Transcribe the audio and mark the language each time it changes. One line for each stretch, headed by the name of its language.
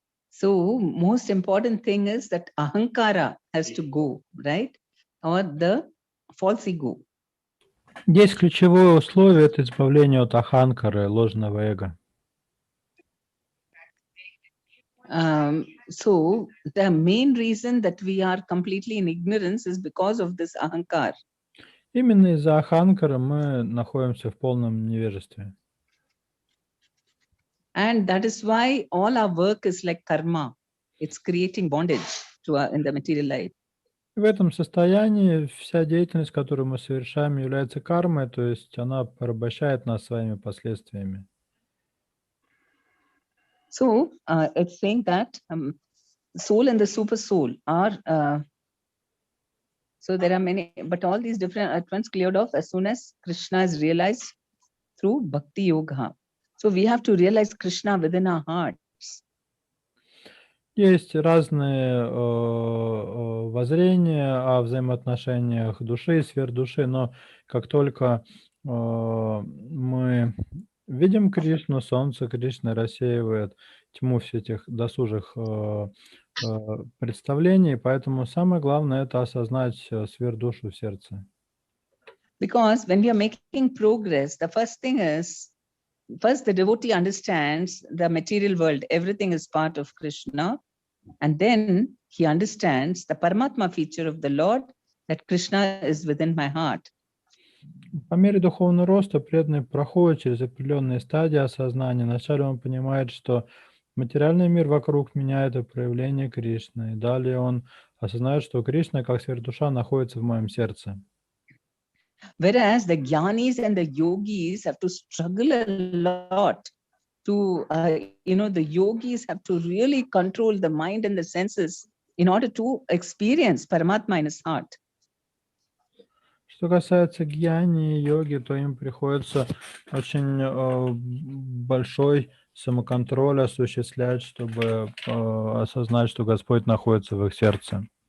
English: So most important thing is that ahankara has to go, right? Or the false ego.
Russian: Здесь ключевое условие – это избавление от аханкары, ложного эго.
English: So the main reason that we are completely in ignorance is because of this ahankar.
Russian: Именно из-за аханкара мы находимся в полном невежестве.
English: And that is why all our work is like karma. It's creating bondage to our, in the material life.
Russian: И в этом состоянии вся деятельность, которую мы совершаем, является кармой, то есть она порабощает нас своими последствиями.
English: So it's saying that soul and the super soul are, so there are many, but all these different ones cleared off as soon as Krishna is realized through Bhakti Yoga. So we have to realize Krishna within our heart.
Russian: Есть разные воззрения о взаимоотношениях души и сверхдуши, но как только мы видим Кришну, Солнце Кришны рассеивает тьму всех этих досужих представлений, поэтому самое главное — это осознать сверхдушу в сердце.
English: Because when we are making progress, the first thing is, first the devotee understands the material world, everything is part of Krishna, and then he understands the Paramatma feature of the Lord, that Krishna is within my heart.
Russian: По мере духовного роста преданный проходит через определенные стадии осознания. Вначале он понимает, что материальный мир вокруг меня — это проявление Кришны. И далее он осознает, что Кришна, как сверхдуша, находится в моем сердце.
English: Whereas the jnanis and the yogis have to struggle a lot to, the yogis have to really control the mind and the senses in order to experience Paramatma in his heart.
Russian: Что касается гьяни и йоги, то им приходится очень большой самоконтроль осуществлять, чтобы осознать, что Господь находится в их сердце.